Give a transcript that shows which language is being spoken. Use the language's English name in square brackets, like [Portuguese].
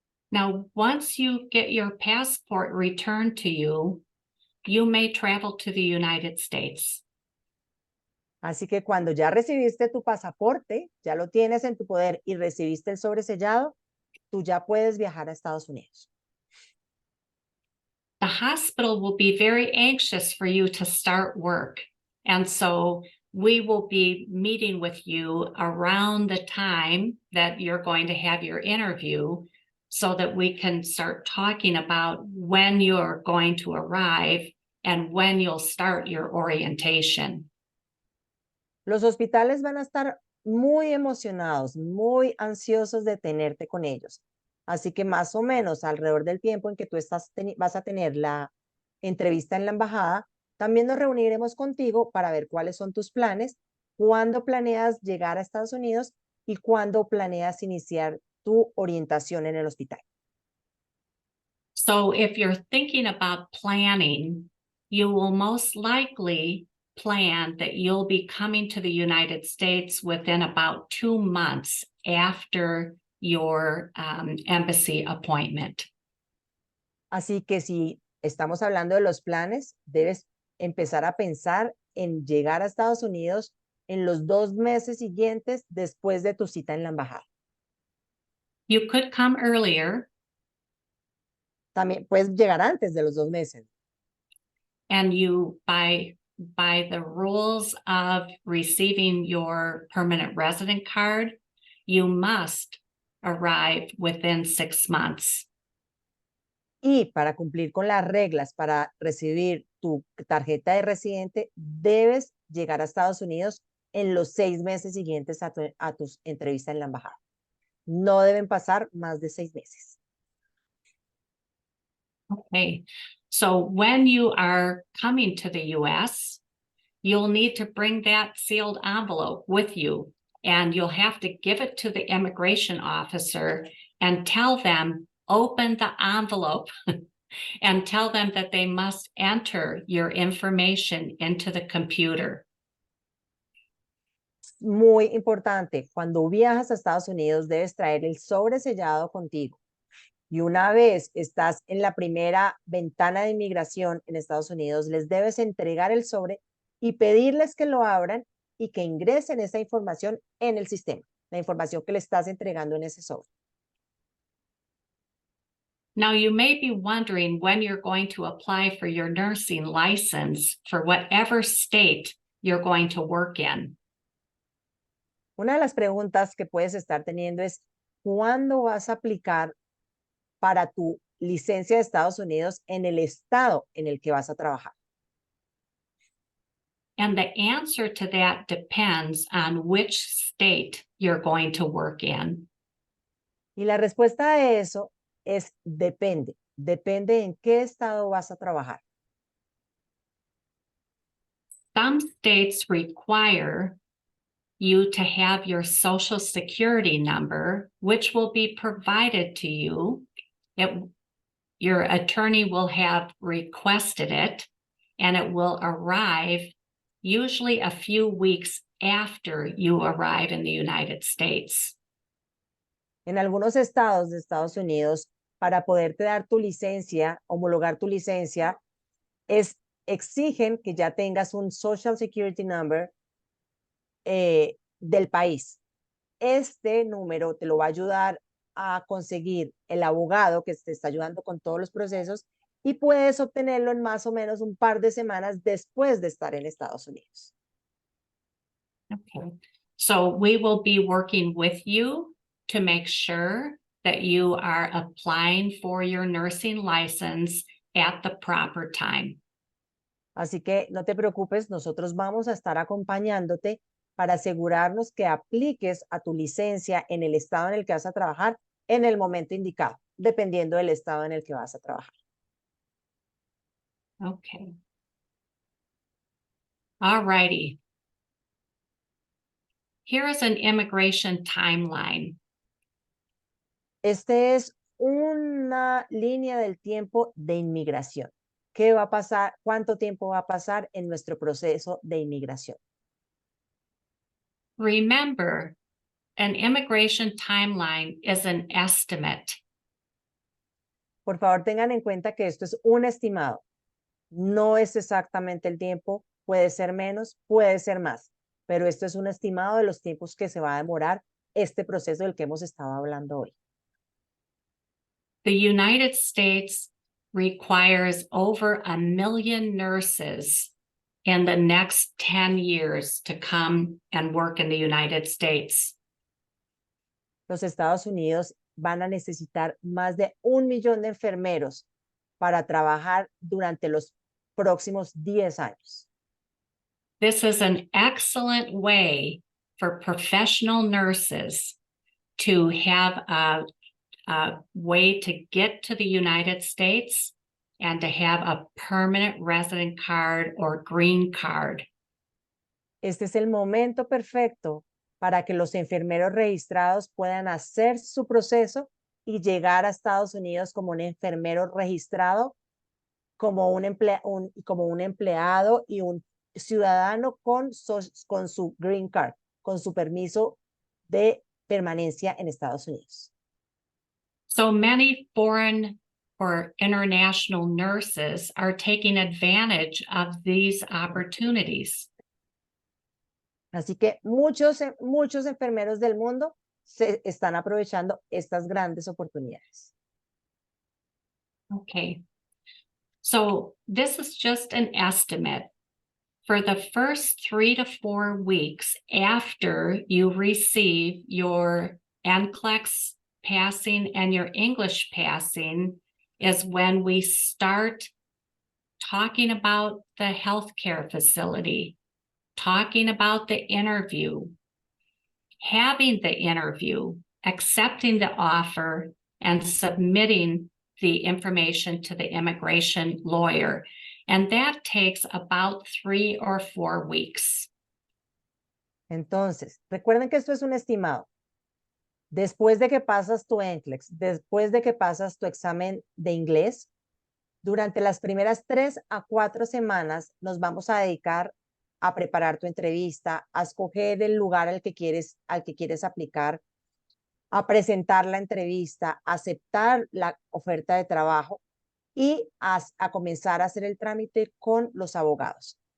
[English] Now, once you get your passport returned to you, you may travel to the United States. [Spanish] Así que cuando ya recibiste tu pasaporte, ya lo tienes en tu poder y recibiste el sobresellado, tú ya puedes viajar a Estados Unidos. [English] The hospital will be very anxious for you to start work. And so we will be meeting with you around the time that you're going to have your interview so that we can start talking about when you're going to arrive and when you'll start your orientation. [Spanish] Los hospitales van a estar muy emocionados, muy ansiosos de tenerte con ellos. Así que más o menos alrededor del tiempo en que tú vas a tener la entrevista en la embajada, también nos reuniremos contigo para ver cuáles son tus planes, cuándo planeas llegar a Estados Unidos y cuándo planeas iniciar tu orientación en el hospital. [English] So if you're thinking about planning, you will most likely plan that you'll be coming to the United States within about 2 months after your embassy appointment. [Spanish] Así que si estamos hablando de los planes, debes empezar a pensar en llegar a Estados Unidos en los 2 meses siguientes después de tu cita en la embajada. [English] You could come earlier, [Spanish] También puedes llegar antes de los 2 meses. [English] and you by the rules of receiving your permanent resident card, you must arrive within 6 months. [Spanish] Y para cumplir con las reglas, para recibir tu tarjeta de residente, debes llegar a Estados Unidos en los 6 meses siguientes a tu entrevista en la embajada. No deben pasar más de 6 meses. [English] Okay, so when you are coming to the US, you'll need to bring that sealed envelope with you, and you'll have to give it to the immigration officer and tell them, open the envelope and tell them that they must enter your information into the computer. [Spanish] Muy importante, cuando viajas a Estados Unidos debes traer el sobre sellado contigo. Y una vez estás en la primera ventana de inmigración en Estados Unidos, les debes entregar el sobre y pedirles que lo abran y que ingresen esa información en el sistema, la información que le estás entregando en ese sobre. [English] Now, you may be wondering when you're going to apply for your nursing license for whatever state you're going to work in. [Spanish] Una de las preguntas que puedes estar teniendo es, ¿cuándo vas a aplicar para tu licencia de Estados Unidos en el estado en el que vas a trabajar? [English] And the answer to that depends on which state you're going to work in. [Spanish] Y la respuesta a eso es depende. Depende en qué estado vas a trabajar. [English] Some states require you to have your social security number, which will be provided to you. Your attorney will have requested it, and it will arrive usually a few weeks after you arrive in the United States. [Spanish] En algunos estados de Estados Unidos, para poderte dar tu licencia, homologar tu licencia, exigen que ya tengas un Social Security Number del país. Este número te lo va a ayudar a conseguir el abogado que te está ayudando con todos los procesos y puedes obtenerlo en más o menos un par de semanas después de estar en Estados Unidos. [English] Okay, so we will be working with you to make sure that you are applying for your nursing license at the proper time. [Spanish] Así que no te preocupes, nosotros vamos a estar acompañándote para asegurarnos que apliques a tu licencia en el estado en el que vas a trabajar en el momento indicado, dependiendo del estado en el que vas a trabajar. [English] Okay. All righty. Here is an immigration timeline. [Spanish] Este es una línea del tiempo de inmigración. ¿Qué va a pasar? ¿Cuánto tiempo va a pasar en nuestro proceso de inmigración? [English] Remember, an immigration timeline is an estimate. [Spanish] Por favor, tengan en cuenta que esto es un estimado. No es exactamente el tiempo, puede ser menos, puede ser más, pero esto es un estimado de los tiempos que se va a demorar este proceso del que hemos estado hablando hoy. [English] The United States requires over 1 million nurses in the next 10 years to come and work in the United States. [Spanish] Los Estados Unidos van a necesitar más de 1 millón de enfermeros para trabajar durante los próximos 10 años. [English] This is an excellent way for professional nurses to have a way to get to the United States and to have a permanent resident card or green card. [Spanish] Este es el momento perfecto para que los enfermeros registrados puedan hacer su proceso y llegar a Estados Unidos como un enfermero registrado, como un empleado y un ciudadano con su green card, con su permiso de permanencia en Estados Unidos. [English] So many foreign or international nurses are taking advantage of these opportunities. [Spanish] Así que muchos enfermeros del mundo se están aprovechando estas grandes oportunidades. [English] Okay. So this is just an estimate. For the first 3 to 4 weeks after you receive your NCLEX passing and your English passing is when we start talking about the healthcare facility, talking about the interview, having the interview, accepting the offer, and submitting the information to the immigration lawyer. And that takes about 3 or 4 weeks. [Spanish] Entonces, recuerden que esto es un estimado. Después de que pasas tu NCLEX, después de que pasas tu examen de inglés, durante las primeras 3 a 4 semanas nos vamos a dedicar a preparar tu entrevista, a escoger el lugar al que quieres aplicar, a presentar la entrevista, a aceptar la oferta de trabajo y a comenzar a hacer el trámite con los abogados.